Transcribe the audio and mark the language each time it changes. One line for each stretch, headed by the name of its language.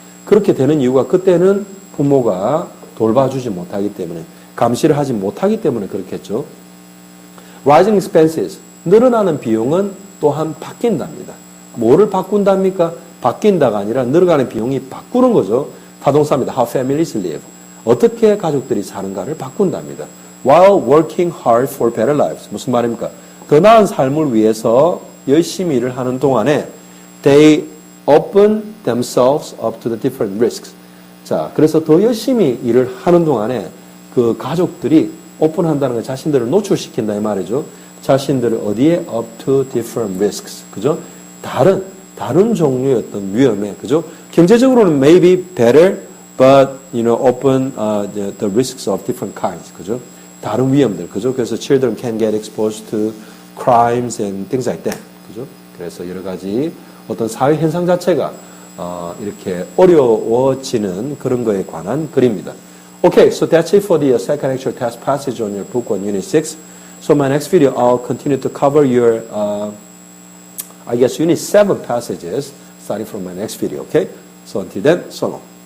Korean: 그렇게 되는 이유가 그때는 부모가 돌봐주지 못하기 때문에, 감시를 하지 못하기 때문에 그렇겠죠.
English: Rising expenses,
Korean: 늘어나는 비용은 또한 바뀐답니다. 뭐를 바꾼답니까? 바뀐다가 아니라 늘어가는 비용이 바꾸는 거죠. 타동사입니다.
English: How families live.
Korean: 어떻게 가족들이 사는가를 바꾼답니다.
English: While working hard for better lives.
Korean: 무슨 말입니까? 더 나은 삶을 위해서 열심히 일을 하는 동안에
English: they open themselves up to the different risks.
Korean: 자, 그래서 더 열심히 일을 하는 동안에 그 가족들이 오픈한다는 건 자신들을 노출시킨다 이 말이죠. 자신들을 어디에
English: up to different risks.
Korean: 그죠? 다른 종류의 어떤 위험에, 그죠? 경제적으로는
English: maybe better, but, open the risks of different kinds.
Korean: 그죠? 다른 위험들. 그죠? 그래서
English: children can get exposed to crimes and things like that.
Korean: 그죠? 그래서 여러 가지 어떤 사회 현상 자체가, 이렇게 어려워지는 그런 거에 관한 글입니다.
English: Okay, so that's it for the second actual test passage on your book on Unit 6. So my next video, I'll continue to cover your, I guess, Unit 7 passages starting from my next video, okay? So until then, so long.